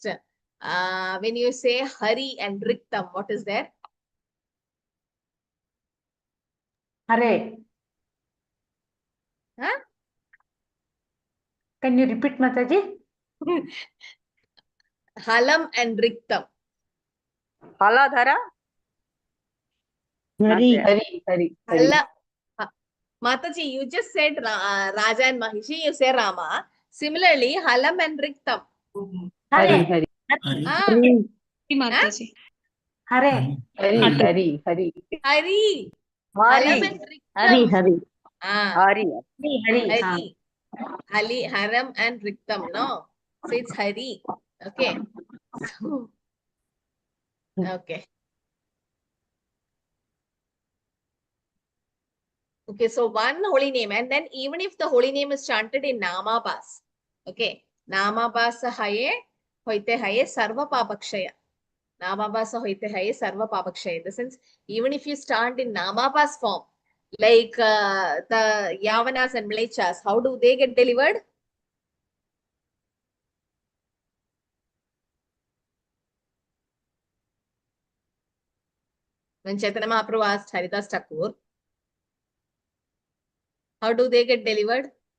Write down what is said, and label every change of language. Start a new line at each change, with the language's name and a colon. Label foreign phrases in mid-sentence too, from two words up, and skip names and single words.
English: When you say Hari and Riktam, what is there? Hare. Huh? Can you repeat, Mataji? Halam and Riktam. Haladhara? Hari. Hala. Mataji, you just said Raja and Mahishi, you say Rama. Similarly, Halam and Riktam. Hare. Hari. Mataji. Hare. Hari. Halam and Riktam. Hari. Hari. Hari, Haram and Riktam, no? So it's Hari. Okay. So, okay. Okay, so one holy name, and then even if the holy name is chanted in Namabhas,
Bangla: okay, নামাভাস হয়ে, হইতে হয়ে, সর্ব পাপক্ষয়. নামাভাস হইতে হয়ে, সর্ব পাপক্ষয়.
English: In the sense, even if you start in Namabhas form, like the Yavanas and Mlechas, how do they get delivered? When Chaitanya Mahaprabhu asked Haridas Thakur, how do they get delivered?